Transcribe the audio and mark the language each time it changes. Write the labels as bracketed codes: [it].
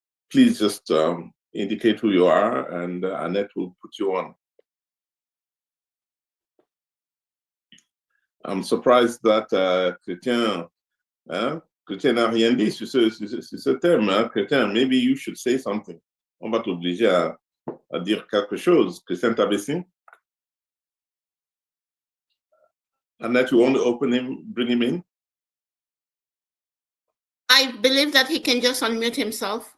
[en] Please just indicate who you are, and Annette will put you on. I'm surprised that [fr] Chrétien n'a rien dit sur ce thème. Hein? [en] Chrétien, maybe you should say something. [fr] On va t'obliger à dire quelque chose. Chrétien Tabessi? [en] Annette, you want to bring him in? I believe that he can just unmute himself.